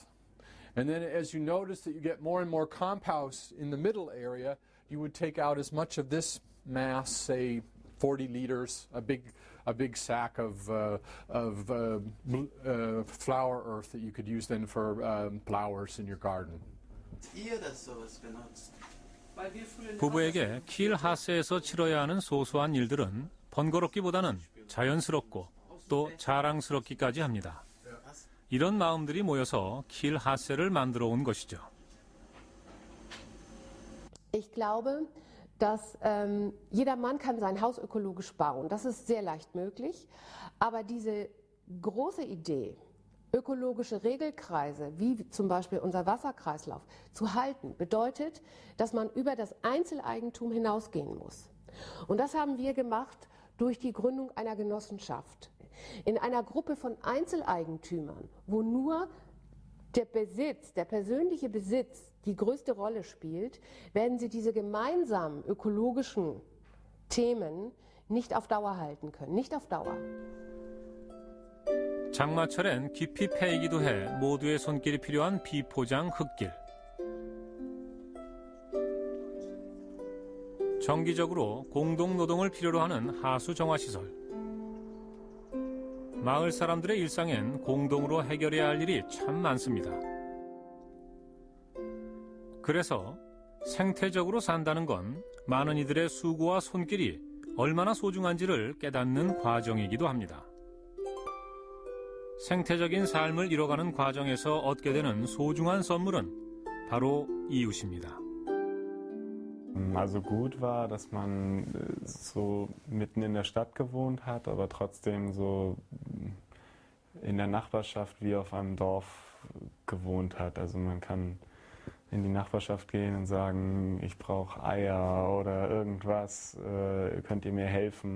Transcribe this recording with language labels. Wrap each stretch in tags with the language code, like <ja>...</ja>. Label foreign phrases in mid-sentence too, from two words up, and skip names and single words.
<en>And then as you notice that you get more and more compost in the middle area, you would take out as much of this mass, say 40 liters, a big sack of flower earth that you could use then for flowers in your garden.</en> <ko>부부에게 킬하스에서 치러야 하는 소소한 일들은 번거롭기보다는 자연스럽고 또 자랑스럽기까지 합니다. 이런 마음들이 모여서 킬하스를 만들어 온 것이죠.</ko> <de>Ich glaube, dass jeder Mann kann sein Haus ökologisch bauen. Das ist sehr leicht möglich. Aber diese große Idee, ökologische Regelkreise, wie zum Beispiel unser Wasserkreislauf, zu halten, bedeutet, dass man über das Einzeleigentum hinausgehen muss. Und das haben wir gemacht durch die Gründung einer Genossenschaft. In einer Gruppe von Einzeleigentümern, wo nur der Besitz, der persönliche Besitz die größte Rolle spielt, werden sie diese gemeinsamen ökologischen Themen nicht auf Dauer halten können. Nicht auf Dauer.</de> <ko>장마철엔 깊이 패이기도 해 모두의 손길이 필요한 비포장 흙길. 정기적으로 공동노동을 필요로 하는 하수 정화시설. 마을 사람들의 일상엔 공동으로 해결해야 할 일이 참 많습니다. 그래서 생태적으로 산다는 건 많은 이들의 수고와 손길이 얼마나 소중한지를 깨닫는 과정이기도 합니다. 생태적인 삶을 이뤄가는 과정에서 얻게 되는 소중한 선물은 바로 이웃입니다.</ko> <de>Also gut war, dass man so mitten in der Stadt gewohnt hat, aber trotzdem so in der Nachbarschaft wie auf einem Dorf gewohnt hat. Also man kann in die Nachbarschaft gehen und sagen, ich brauche Eier oder irgendwas, könnt ihr mir helfen?</de>